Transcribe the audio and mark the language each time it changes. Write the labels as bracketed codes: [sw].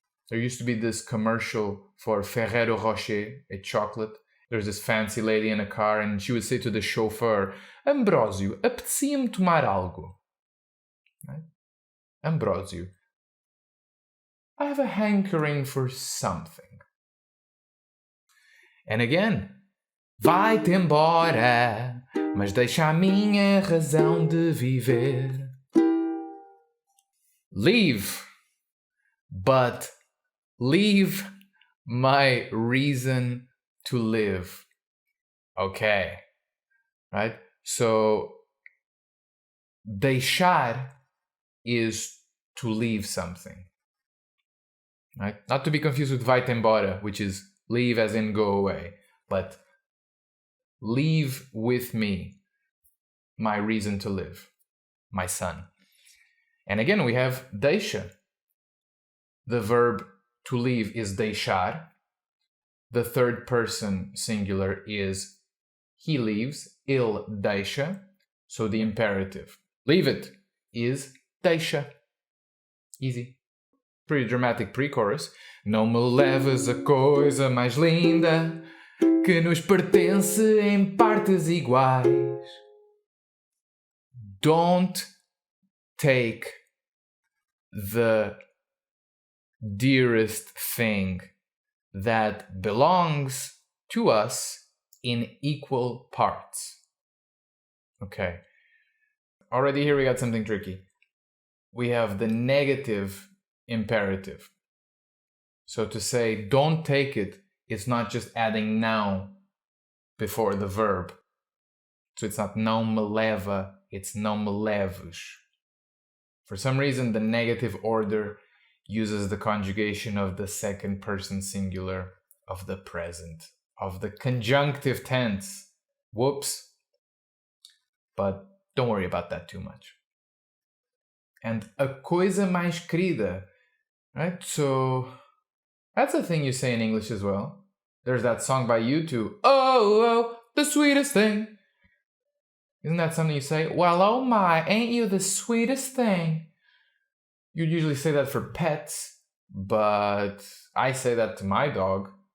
[en] There used to be this commercial for Ferrero Rocher, a chocolate. There's this fancy lady in a car and she would say to the chauffeur, Ambrósio, [pt] apetecia-me tomar algo. [en] Right? Ambrósio, I have a hankering for something. And again, [pt] vai-te embora, mas deixa a minha razão de viver. [en] Leave, but leave my reason to live. Okay, right? So, deixar is to leave something, right? Not to be confused with [pt] vai-te embora, [en] which is leave as in go away, but leave with me my reason to live, my son. And again, we have deixa. The verb to leave is deixar. The third person singular is he leaves, [pt] ele deixa. [en] So the imperative, leave it, is deixa. Easy. Pretty dramatic pre-chorus. [pt] Não me leves a coisa mais linda que nos pertence em partes iguais. [en] Don't take the dearest thing that belongs to us in equal parts. Okay. Already here we got something tricky. We have the negative imperative. So to say don't take it, it's not just adding não before the verb. So it's not [pt] não me leva, [en] it's [pt] não me leves. [en] For some reason, the negative order uses the conjugation of the second person singular of the present, of the conjunctive tense. Whoops. But don't worry about that too much. And [pt] a coisa mais querida, [en] right? So that's a thing you say in English as well. There's that song by U2, oh, the sweetest thing. Isn't that something you say? Well, oh my, ain't you the sweetest thing? You'd usually say that for pets, but I say that to my dog.